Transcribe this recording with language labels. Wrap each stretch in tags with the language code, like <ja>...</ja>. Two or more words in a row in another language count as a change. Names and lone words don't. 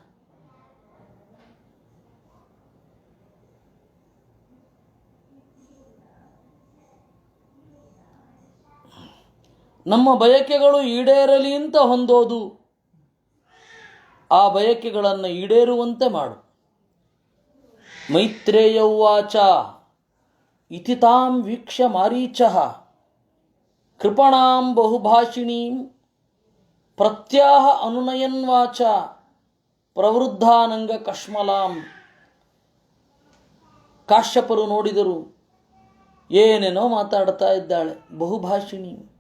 <kn>ನಮ್ಮ ಬಯಕೆಗಳು ಈಡೇರಲಿ ಅಂತ ಹೊಂದೋದು. ಆ ಬಯಕೆಗಳನ್ನು ಈಡೇರುವಂತೆ ಮಾಡು.</kn> <sa>ಮೈತ್ರೇಯ ಉವಾಚ ಇತಿ ತಾಂ ವೀಕ್ಷ್ಯ ಮಾರೀಚಃ ಕೃಪಣಾಂ ಬಹುಭಾಷಿಣೀಂ ಪ್ರತ್ಯಾಹ ಅನುನಯನ್ವಾಚ ಪ್ರವೃದ್ಧಾನಂಗ ಕಶ್ಮಲಾಂ.</sa> <kn>ಕಾಶ್ಯಪರು ನೋಡಿದರು, ಏನೇನೋ ಮಾತಾಡ್ತಾ ಇದ್ದಾಳೆ, ಬಹುಭಾಷಿಣಿ.</kn>